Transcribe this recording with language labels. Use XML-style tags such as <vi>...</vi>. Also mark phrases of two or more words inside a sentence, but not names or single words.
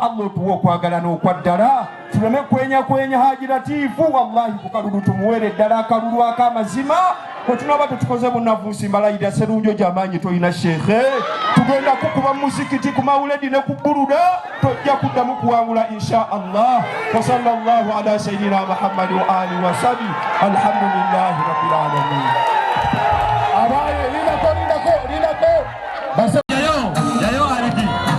<lg>Allah otuwe okwagala n'okwaddala tuleme kwenya Haji Latifu wallahi ku kalulu tumuweere eddala akalulu ak'amazima wetunaaba tetukoze bunavuusi mbalayira serunjo gy'amaanyi toyina sheekhe tugenda kukuba muzikiti ku mawuledi ne ku buluda tojja kuddamu kuwangula</lg> <ar>إن شاء الله وصلى الله على سيدنا محمد وعلى آله وصحبه الحمد لله رب العالمين. Abaye linako basa yayo aliki</ar>